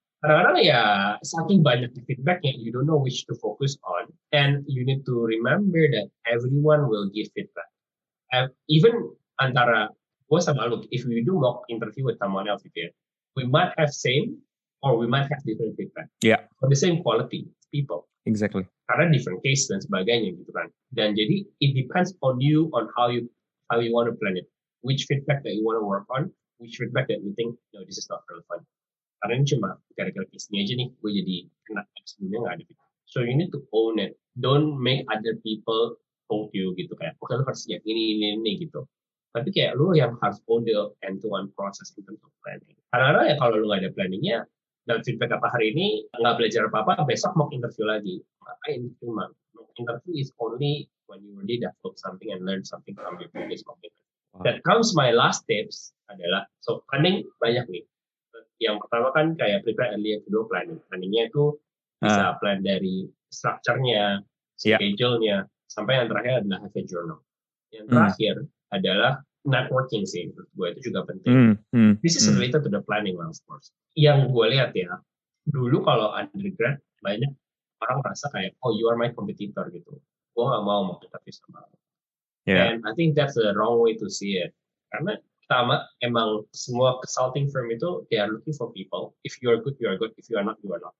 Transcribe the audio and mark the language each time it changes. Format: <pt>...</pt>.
<id>Kadang-kadang ya saking banyak feedbacknya</id> <en>you don't know which to focus on and you need to remember that everyone will give feedback. Even</en> <id>antara gue sama lu,</id> <en>if we do mock interview with someone else gitu ya, we might have same or we might have different feedback. Yeah. For the same quality people. Exactly.</en> <id>Karena different case dan sebagainya gitu kan. Dan jadi</id> <en>it depends on you on how you want to plan it. Which feedback that you want to work on, which feedback that you think no this is not relevant.</en> <id>Karena ini cuma gara-gara case ini aja nih gue jadi kena sebelumnya nggak ada feedback.</id> <en>So you need to own it. Don't make other people told you gitu kayak lu harus siap ini gitu.</en> <id>Tapi kayak lu yang harus</id> <en>own the end-to-end process in terms of planning.</en> <id>Kadang-kadang ya kalau lu nggak ada planningnya dan feedback apa hari ini nggak belajar apa-apa besok</id> <en>mock interview lagi ngapain cuma mock interview is only when you really develop something and learn something from your previous mock interview. That comes my last tips adalah so planning banyak nih.</en> <id>Yang pertama kan kayak prepare early, yang kedua planning. Planningnya itu bisa plan dari structure-nya, schedule-nya, sampai yang terakhir adalah have a journal. Yang terakhir adalah networking sih, menurut gue itu juga penting.</id> <en>This is related to the planning, of course.</en> <id>Yang gue lihat ya, dulu kalau undergrad banyak orang merasa kayak,</id> <en>you are my competitor gitu.</en> <id>Gue nggak mau interview sama lo.</id> <en>And I think that's the wrong way to see it. Karena</en> <id>Pertama, emang semua consulting firm itu</id> <en>they are looking for people. If you are good, you are good. If you are not, you are not.</en>